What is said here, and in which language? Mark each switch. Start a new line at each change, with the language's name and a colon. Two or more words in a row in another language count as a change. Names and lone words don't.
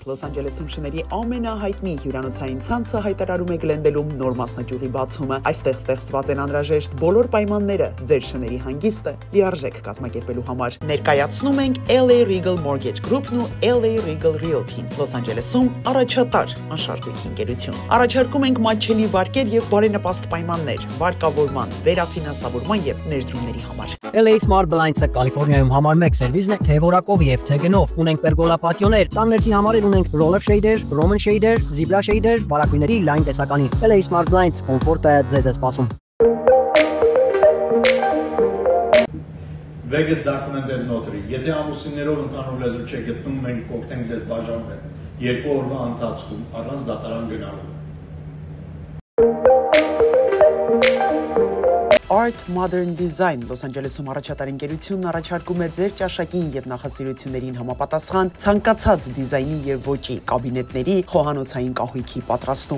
Armenian: Լոս Անջելեսում շների ամենահայտնի հյուրանոցային ցանցը հայտարարում է Գլենդելում նոր մասնաճյուղի բացումը։ Այստեղ ստեղծված են անհրաժեշտ բոլոր պայմանները ձեր շների հանգիստը լիարժեք կազմակերպելու համար։ Ներկայացնում ենք LA Regal Mortgage Group-ն ու LA Regal Realty-ն Լոս Անջելեսում առաջատար անշարժույթ ընկերություն։ Առաջարկում ենք մատչելի վարկեր եւ բարենպաստ պայմաններ վարկավորման, վերաֆինանսավորման եւ ներդրումների համար։ LA Smart Blinds-ը Կալիֆոռնիայում համար 1 սերվիզն է թե որակով եւ թե գնով։ Ունենք պերգոլա պատիոներ, տաններցի համար ունենք
English: roller shader, Roman shader, zebra shader,
Armenian: բարակույների լայն տեսականի։ LA Smart Blinds կոմֆորտը ձեզ է սպասում։
English: Vegas documented notary.
Armenian: Եթե ամուսիններով ընդհանուր լեզու չեք գտնում, մենք կօգնենք ձեզ բաժանվել 2 օրվա ընթացքում առանց դատարան գնալու։ Art Modern Design Լոս Անջելեսում առաջատար ընկերությունն առաջարկում է ձեր ճաշակին եւ նախասիրություններին համապատասխան ցանկացած դիզայնի եւ ոճի կաբինետների, խոհանոցային կահույքի պատրաստում։